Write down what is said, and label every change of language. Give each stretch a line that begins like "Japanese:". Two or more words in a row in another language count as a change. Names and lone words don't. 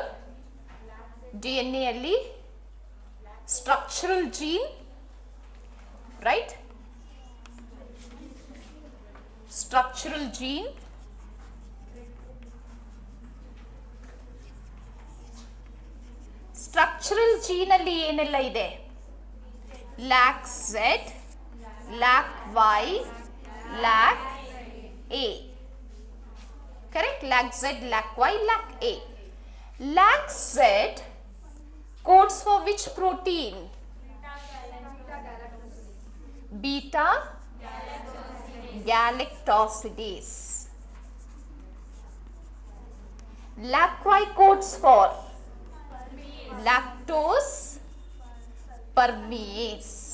English: DNA alli? Structural gene, right? Structural gene, structural gene
Kannada: ಅಲ್ಲಿ ಏನೆಲ್ಲ ಇದೆ?
English: lac Z, lac Y, lac A. Correct? Lac Z, lac Y, lac A. Lac Z codes for which protein? Beta galactosidase. Lac Y codes for lactose permease.